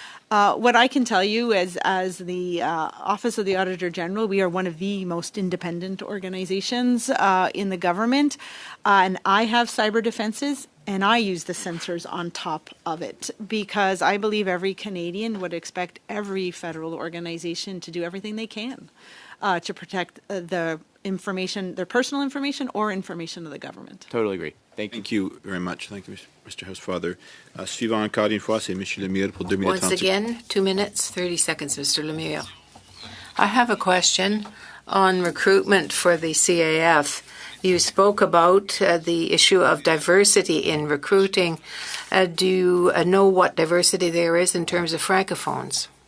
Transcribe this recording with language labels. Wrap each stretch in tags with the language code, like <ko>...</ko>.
<en>What I can tell you is, as the Office of the Auditor General, we are one of the most independent organizations in the government, and I have cyber defenses, and I use the sensors on top of it, because I believe every Canadian would expect every federal organization to do everything they can to protect the information, their personal information or information of the government. Totally agree. Thank you very much. Thank you, Mr. Housefather.</en> <fr>Suivant encore une fois, c'est Monsieur Lemire pour 2 minutes.</fr> <en>Once again, 2 minutes, 30 seconds, Mr. Lemire. I have a question on recruitment for the CAF. You spoke about the issue of diversity in recruiting. Do you know what diversity there is in terms of francophones?</en>